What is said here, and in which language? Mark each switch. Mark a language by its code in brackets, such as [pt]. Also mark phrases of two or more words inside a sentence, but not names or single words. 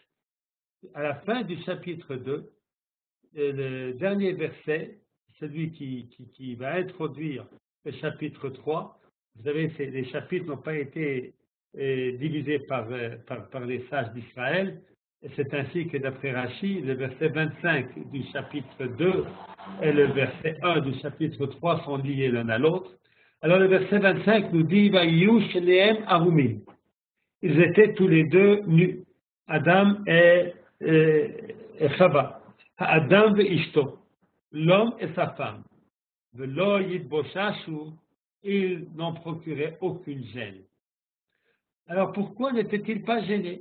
[fr] À la fin du chapitre 2, le dernier verset, celui qui va introduire le chapitre 3, vous savez, les chapitres n'ont pas été divisés par les sages d'Israël, et c'est ainsi que d'après Rashi, le verset 25 du chapitre 2 et le verset 1 du chapitre 3 sont liés l'un à l'autre. Alors le verset 25 nous dit [he] ויהיו שניהם ערומים. [fr] Ils étaient tous les deux nus, Adam et Chava, Adam et Ishto, l'homme et sa femme. [he] ולא יתבוששו, [fr] ils n'en procuraient aucune gêne. Alors pourquoi n'étaient-ils pas gênés?